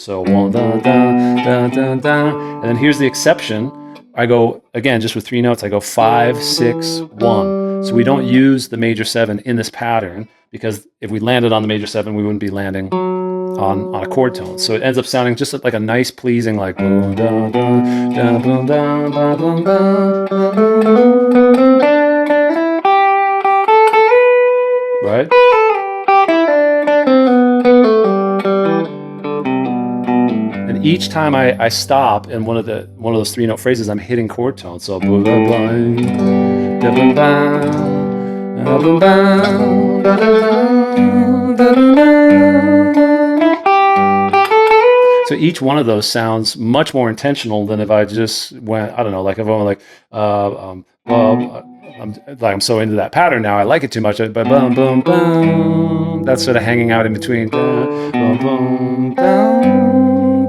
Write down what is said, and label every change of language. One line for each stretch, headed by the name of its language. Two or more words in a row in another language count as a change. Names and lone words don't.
English: So 1, da, da, da, da, da. And then here's the exception. I go, again, just with 3 notes, I go 5, 6, 1. So we don't use the major 7 in this pattern, because if we landed on the major 7, we wouldn't be landing on a chord tone. So it ends up sounding just like a nice, pleasing, like, boom, da, da, da, boom, da, ba, boom, da, right? And each time I stop in one of those 3-note phrases, I'm hitting chord tones. So boom, da, boom, da, boom, da, boom, da, da, da. So each one of those sounds much more intentional than if I just went, I don't know, like if I went like, I'm so into that pattern now, I like it too much, but boom, boom, boom, that's sort of hanging out in between. Boom, boom, boom.